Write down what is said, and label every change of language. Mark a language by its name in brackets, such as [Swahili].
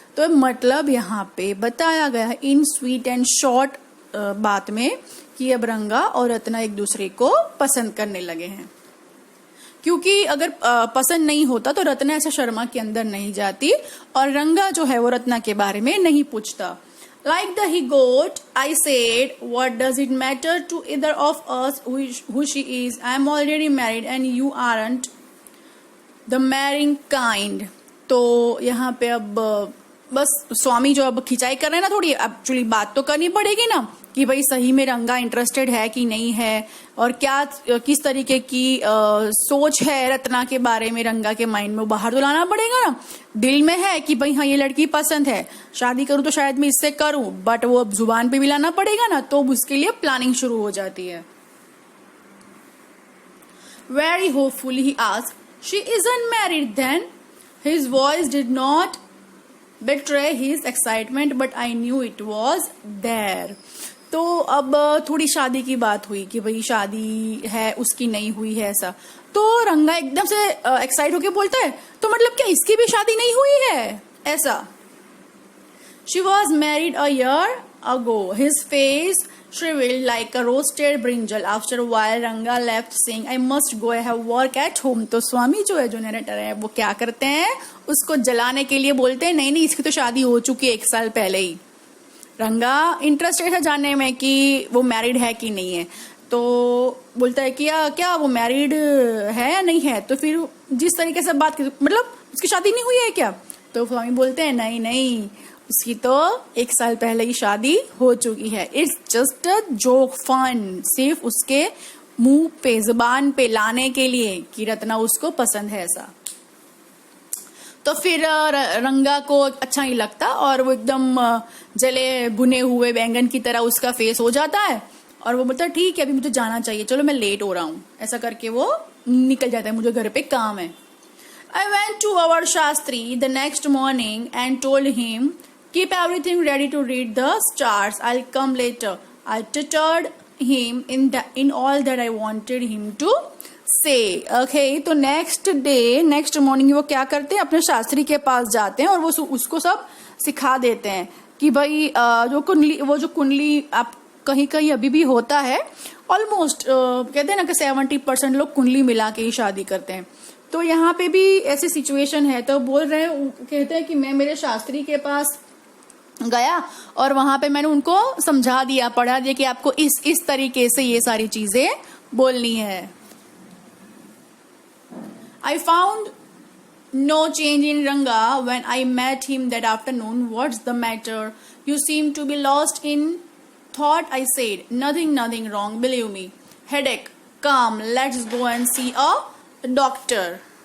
[Hindi] तो मतलब यहाँ पे बताया गया है इन स्वीट एंड शॉर्ट बात में कि अब रंगा और रत्ना एक दूसरे को पसंद करने लगे हैं। क्योंकि अगर पसंद नहीं होता तो रत्ना ऐसा शर्मा के अंदर नहीं जाती और रंगा जो है वो रत्ना के बारे में नहीं पूछता। [English] Like the he goat, I said, what does it matter to either of us who she is? I am already married and you aren't the marrying kind. [Hindi] तो यहाँ पे अब बस स्वामी जो अब खिंचाई कर रहे हैं ना, थोड़ी एक्चुअली बात तो करनी पड़ेगी ना कि भाई सही में रंगा इंटरेस्टेड है कि नहीं है, और क्या किस तरीके की सोच है रत्ना के बारे में रंगा के माइंड में, वो बाहर तो लाना पड़ेगा ना। दिल में है कि भाई हाँ ये लड़की पसंद है, शादी करूं तो शायद मैं इससे करूं, बट वो अब जुबान पे भी लाना पड़ेगा ना, तो उसके लिए प्लानिंग शुरू हो जाती है। [English] Very hopefully he asked, "She isn't married then?" His voice did not betray his excitement, but I knew it was there. [Hindi] तो अब थोड़ी शादी की बात हुई कि भाई शादी है उसकी नहीं हुई है ऐसा। तो रंगा एकदम से एक्साइट होके बोलता है, तो मतलब क्या इसकी भी शादी नहीं हुई है ऐसा? [English] She was married a year ago. His face shriveled like a roasted brinjal. After a while, Ranga left, saying, "I must go. I have work at home." [Hindi] तो स्वामी जो है, जो नरेटर है, वो क्या करते हैं, उसको जलाने के लिए बोलते हैं, नहीं नहीं इसकी तो शादी हो चुकी है 1 साल पहले ही। रंगा इंटरेस्टेड है जानने में कि वो मैरिड है कि नहीं है, तो बोलता है कि क्या वो मैरिड है या नहीं है। तो फिर जिस तरीके से बात की, मतलब उसकी शादी नहीं हुई है क्या, तो स्वामी बोलते हैं नहीं नहीं उसकी तो 1 साल पहले ही शादी हो चुकी है। [English] it's just a joke, fun, [Hindi] सिर्फ उसके मुंह पे, जुबान पे लाने के लिए कि रत्ना उसको पसंद है ऐसा। तो फिर रंगा को अच्छा नहीं लगता और वो एकदम जले भुने हुए बैंगन की तरह उसका फेस हो जाता है और वो बोलता है ठीक है अभी मुझे जाना चाहिए, चलो मैं लेट हो रहा हूँ, ऐसा करके वो निकल जाता है, मुझे घर पे काम है। [English] I went to our Shastri the next morning and told him, keep everything ready to read the stars. I'll come later. I tuttored him in all that I wanted him to say. [Hindi] Okay, तो [English] next morning [Hindi] वो क्या करते हैं, अपने शास्त्री के पास जाते हैं और वो उसको सब सिखा देते हैं कि भाई वो जो कुंडली आप कहीं कहीं अभी भी होता है, ऑलमोस्ट कहते हैं ना कि 70% लोग कुंडली मिला के ही शादी करते हैं। तो यहाँ पे भी ऐसी सिचुएशन है, तो बोल रहे हैं, कहते हैं कि मैं मेरे शास्त्री के पास गया और वहां पे मैंने उनको समझा दिया, पढ़ा दिया कि आपको इस तरीके से ये सारी चीजें बोलनी है। [English] I found no change in Ranga when I met him that afternoon. What's the matter? You seem to be lost in thought. I said, nothing wrong, believe me. Headache, come, let's go and see a doctor.